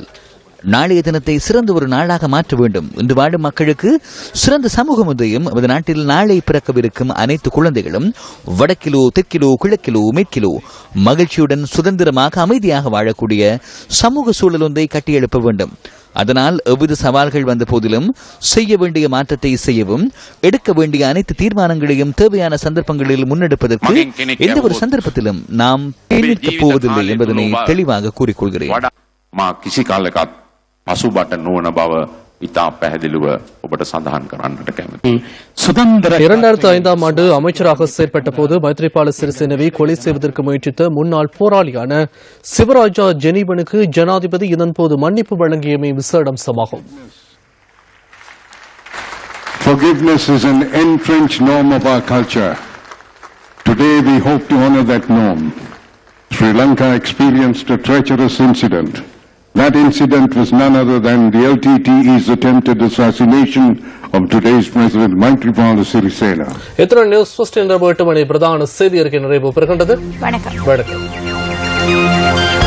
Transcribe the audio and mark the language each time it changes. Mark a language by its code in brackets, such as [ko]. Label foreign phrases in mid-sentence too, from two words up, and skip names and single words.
[ta] நாளைய தினத்தை சிறந்த ஒரு நாளாக மாற்ற வேண்டும். இன்று வாழும் மக்களுக்கு சிறந்த சமூகம் ஒன்றையும் நமது நாட்டில் நாளை பிறக்கவிருக்கும் அனைத்து குழந்தைகளும் வடக்கிலோ தெற்கிலோ கிழக்கிலோ மேற்கிலோ மகிழ்ச்சியுடன் சுதந்திரமாக அமைதியாக வாழக்கூடிய சமூக சூழல் ஒன்றை கட்டியெழுப்ப வேண்டும். அதனால் எவ்வித சவால்கள் வந்த போதிலும் செய்ய வேண்டிய மாற்றத்தை செய்யவும், எடுக்க வேண்டிய அனைத்து தீர்மானங்களையும் தேவையான சந்தர்ப்பங்களில் முன்னெடுப்பதற்கு எந்த ஒரு சந்தர்ப்பத்திலும் நாம் பின்னிற்கப் போவதில்லை என்பதனை தெளிவாக கூறிக்கொள்கிறேன். [si] පසුබට නොවන බව ඉතා පැහැදිලිව ඔබට සඳහන් කරන්නට කැමතියි. [ta] 2005ஆம் ஆண்டு அமைச்சராக செயற்பட்ட போது மைத்ரிபால சிறிசேனவை கொலை செய்வதற்கு முயற்சித்த முன்னாள் போராளியான சிவராஜா ஜெனீவனுக்கு ஜனாதிபதி இதன்போது மன்னிப்பு வழங்கியமை விசேட அம்சமாகும். [en] Forgiveness is an entrenched norm of our culture. Today we hope to honor that norm. Sri Lanka experienced a treacherous incident. That incident was none other than the LTTE's attempted assassination of today's President Maithripala Sirisena. [ta] இத்துடன் நியூஸ் ஃபர்ஸ்ட் என்ற 8 மணி பிரதான செய்தி அறிக்கை நிறைவு பெறுகின்றது. வணக்கம். வணக்கம்.